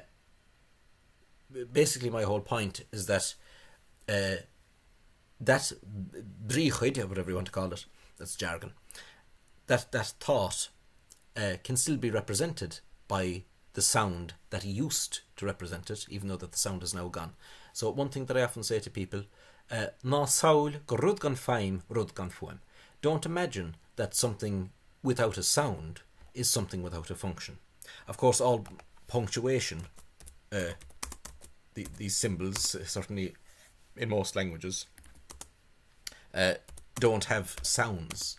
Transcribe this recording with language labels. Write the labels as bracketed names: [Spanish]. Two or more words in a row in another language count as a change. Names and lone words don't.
[English] Basically, my whole point is that that fichead, whatever you want to call it, that's jargon. That thought can still be represented by the sound that used to represent it, even though that the sound is now gone. So one thing that I often say to people, [Irish] ná saoil go rud gan feim, rud gan fuaim. [English] Don't imagine that something without a sound is something without a function. Of course, all punctuation, these symbols, certainly in most languages, don't have sounds.